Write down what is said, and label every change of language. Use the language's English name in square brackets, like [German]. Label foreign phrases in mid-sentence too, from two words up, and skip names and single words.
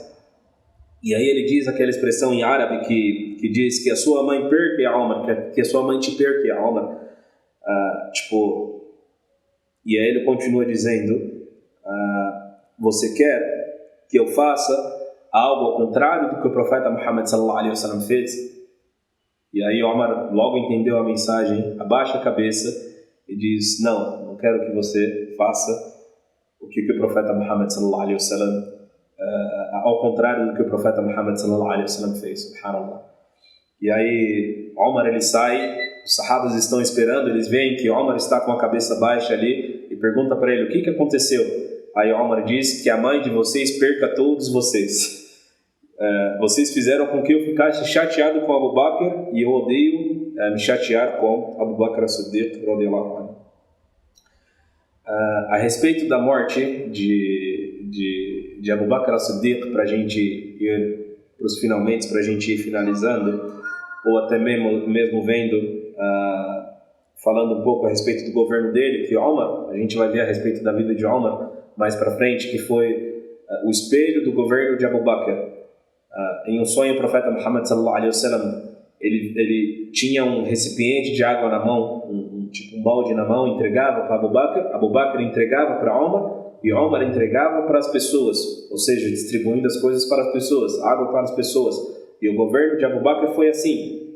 [Portuguese] E aí ele diz aquela expressão em árabe que diz que a sua mãe perca a Omar, que a sua mãe te perca a Omar. E aí ele continua dizendo: você quer que eu faça algo ao contrário do que o profeta Muhammad [Arabic] صلى الله عليه وسلم [Portuguese] fez? E aí Omar logo entendeu a mensagem, abaixa a cabeça e diz: não quero que você faça o que o profeta Muhammad [Arabic] صلى الله عليه وسلم [Portuguese] ao contrário do que o profeta Muhammad [Arabic] صلى الله عليه وسلم [Portuguese] fez, subhanallah. E aí Omar ele sai, os sahabas estão esperando, eles veem que Omar está com a cabeça baixa ali e pergunta para ele: o que aconteceu? Aí Omar diz que a mãe de vocês perca todos vocês. Vocês fizeram com que eu ficasse chateado com Abu Bakr e eu odeio me chatear com Abu Bakr as-Siddiq [Arabic] رضي الله عنه. [Portuguese] A respeito da morte de Abu Bakr as-Siddiq, para a gente ir para os finalmente, para a gente ir finalizando, ou até mesmo vendo, falando um pouco a respeito do governo dele, que Omar, a gente vai ver a respeito da vida de Omar mais para frente, que foi o espelho do governo de Abu Bakr. Em um sonho, o profeta Muhammad [Arabic] صلى الله عليه وسلم, [Portuguese] ele tinha um recipiente de água na mão, tipo um balde na mão, entregava para Abu Bakr entregava para Omar, e Omar entregava para as pessoas, ou seja, distribuindo as coisas para as pessoas, água para as pessoas. E o governo de Abu Bakr foi assim.